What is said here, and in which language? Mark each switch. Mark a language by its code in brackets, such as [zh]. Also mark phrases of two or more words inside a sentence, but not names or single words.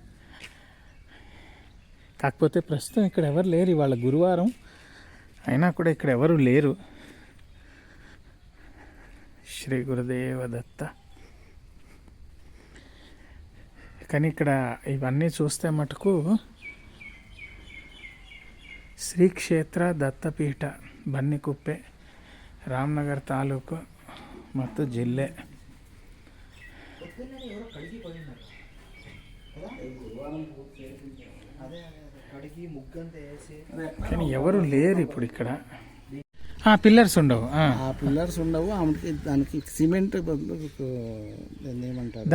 [te] కాకపోతే ప్రస్తుతం ఇక్కడ ఎవరు లేరు. ఇవాళ గురువారం అయినా కూడా ఇక్కడ ఎవరు లేరు. శ్రీ గురుదేవ దత్త. కానీ ఇక్కడ ఇవన్నీ చూస్తే మటుకు [kn] ಶ್ರೀಕ್ಷೇತ್ರ ದತ್ತಪೀಠ ಬನ್ನಿಕುಪ್ಪೆ ರಾಮನಗರ ತಾಲೂಕು ಮತ್ತು ಜಿಲ್ಲೆ. [te] కానీ ఎవరు లేరు ఇప్పుడు ఇక్కడ. పిల్లర్స్ ఉండవు. పిల్లర్స్ ఉండవు. దానికి సిమెంట్ ఏమంటారు,